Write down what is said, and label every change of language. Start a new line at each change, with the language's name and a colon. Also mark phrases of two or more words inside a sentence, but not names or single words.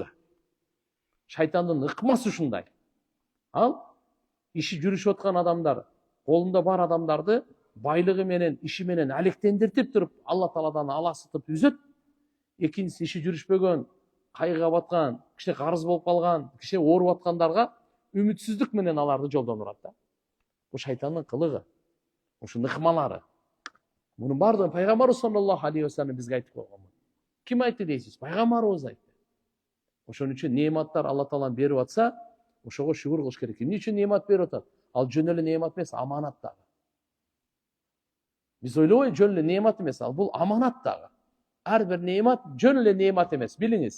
Kyrgyz: Шайтандын ыкмасы ушундай. Ал иши жүрүшүп аткан адамдар, колунда бар адамдарды байлыгы менен, иши менен алектендиртип туруп, Алла Тааладан аласытып үзөт. Экинчиси иши жүрүшпөгөн, кайгыга баткан, кичине карыз болуп калган, кичине ооруп аткандарга үмүтсүздүк менен аларды жолдон урат да. Бул шайтандын кылыгы. Ушунун ыкмалары. Мунун баардыгын Пайгамбарыбыз
Arabic: صلى الله عليه وسلم
Kyrgyz: бизге айтып койгон. Ким айтты дейсиз? Пайгамбарыбыз айтты. Ошон үчүн неаматтар Алла Таалан берип атса, ошого шүгүр кылыш керек. Эмне үчүн неамат берип атат? Ал жөн эле неамат эмес, аманат дагы. Биз ойлобойбу жөн эле неамат эмес, ал бул аманат дагы. Ар бир неамат жөн эле неамат эмес, билиңиз.